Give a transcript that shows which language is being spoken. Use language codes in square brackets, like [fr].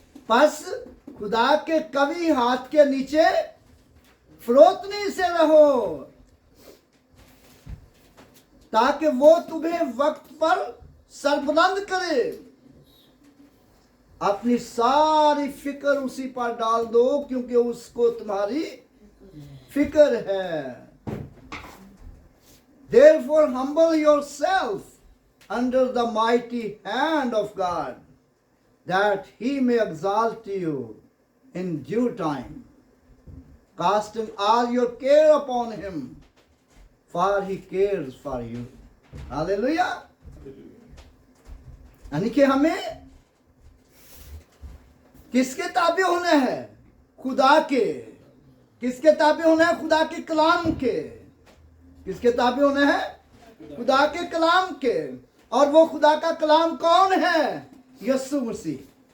[hi] बस खुदा के कभी हाथ के नीचे फरोतनी से रहो, ताकि वो तुम्हें वक्त पर सरबुलंद करे। अपनी सारी फिक्र उसी पर डाल दो, क्योंकि उसको तुम्हारी फिक्र है। [en] Therefore humble yourself under the mighty hand of God, that he may exalt you in due time, casting all your care upon him, for he cares for you. Hallelujah. [hi] यानी कि हमें किसके ताबे होना है? खुदा के। किसके ताबे होना है? खुदा के कलाम के। किसके ताबे होना है? खुदा के कलाम के। और वो खुदा का कलाम कौन है? यीशु मसीह।